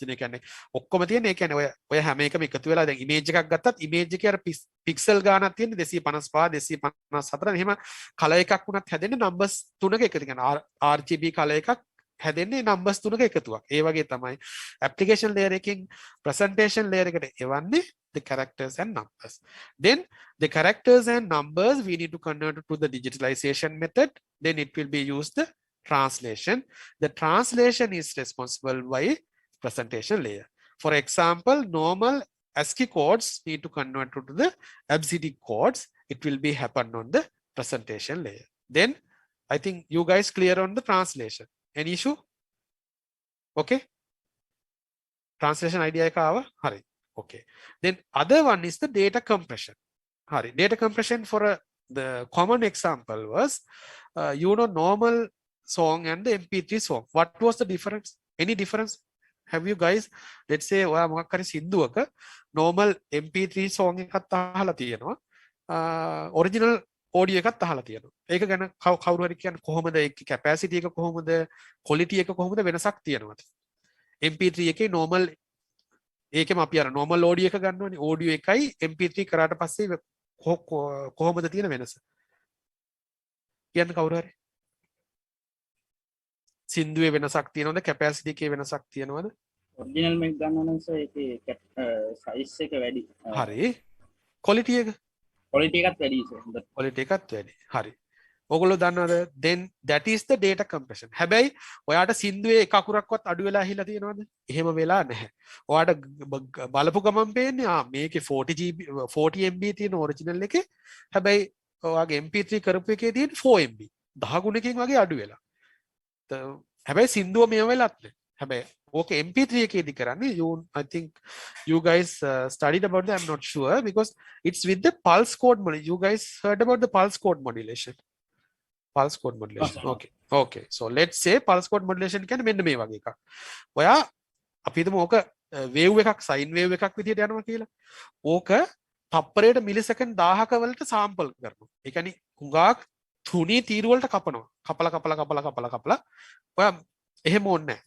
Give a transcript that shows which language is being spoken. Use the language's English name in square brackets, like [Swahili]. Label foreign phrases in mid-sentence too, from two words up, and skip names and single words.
[Sinhala] ඒ කියන්නේ ඔක්කොම තියෙන ඒ කියන්නේ ඔය හැම එකම එකතු වෙලා දැන් image එකක් ගත්තත් image එකේ අර pixel ගානක් තියෙන 255 254 එහෙම color එකක් වුණත් හැදෙන්නේ numbers තුනක එකතු. කියන්නේ RGB color එකක් හැදෙන්නේ numbers තුනක එකතුවක්. ඒ වගේ තමයි [English] application layer [Sinhala] එකකින් [English] presentation layer [Sinhala] එකට එවන්නේ [English] the characters and numbers. Then the characters and numbers we need to convert to the digitalization method. Then it will be used the translation. The translation is responsible by presentation layer. For example, normal ASCII codes need to convert to the ABCD codes. It will be happen on the presentation layer. Then I think you guys clear on the translation. Any issue? Okay. Translation idea [Sinhala] එක ආවා? හරි. [English] Okay. Then other one is the data compression. [Sinhala] හරි. [English] Data compression for the common example was normal song and the MP3 song. What was the difference? Any difference? Have you guys, let's say [Sinhala] ඔයා මොකක් හරි සින්දුවක [English] normal MP3 song [Sinhala] එකක් අහලා තියෙනවා. Original audio එකක් අහලා තියෙනවා. ඒක ගැන කවුරු හරි කියන්නේ කොහොමද ඒකේ capacity එක කොහොමද quality එක කොහොමද වෙනසක් තියෙනවද? MP3 එකේ normal ඒකෙම අපි අර normal audio එක ගන්නවනේ. audio එකයි MP3 කරාට පස්සේ කොහොමද තියෙන වෙනස? කියන්න කවුරු හරි? සින්දුවේ වෙනසක් තියෙනවද? capacity එකේ වෙනසක් තියෙනවද? ඔරිජිනල් මේක ගන්නවා නම් සර් ඒකේ සයිස් එක වැඩි. හරි. quality එක? quality එකත් වැඩි සර්. quality එකත් වැඩි. හරි. ඔයගොල්ලෝ දන්නවද? [English] then that is the data compression. [Sinhala] හැබැයි ඔයාට සින්දුවේ එක අකුරක්වත් අඩු වෙලා ඇහිලා තියෙනවද? එහෙම වෙලා නැහැ. ඔයාට බලපු ගමන් පේන්නේ මේකේ 40GB 40MB තියෙන ඔරිජිනල් එකේ. හැබැයි ඔයාගේ MP3 කරපු එකේ තියෙන 4MB 10 ගුණකින් වගේ අඩු වෙලා. හැබැයි සින්දුව මේ වෙලත් නැහැ. හැබැයි ඕක MP3 එකේදී කරන්නේ [English] I think you guys studied about that. I'm not sure because it's with the pulse code modulation. You guys heard about the pulse code modulation. Pulse code modulation. Okay. So let's say pulse code modulation [Sinhala] කියන්නේ මෙන්න මේ වගේ එකක්. ඔයා අපි හිතමු ඕක wave එකක් [English] sine wave [Sinhala] එකක් විදිහට යනවා කියලා. ඕක තප්පරයට මිලිසෙකන්ඩ් 1000ක වලට sample කරනවා. ඒ කියන්නේ හුඟක් තුනී තීරු වලට කපනවා. කපලා ඔයා එහෙම ඕනේ නැහැ.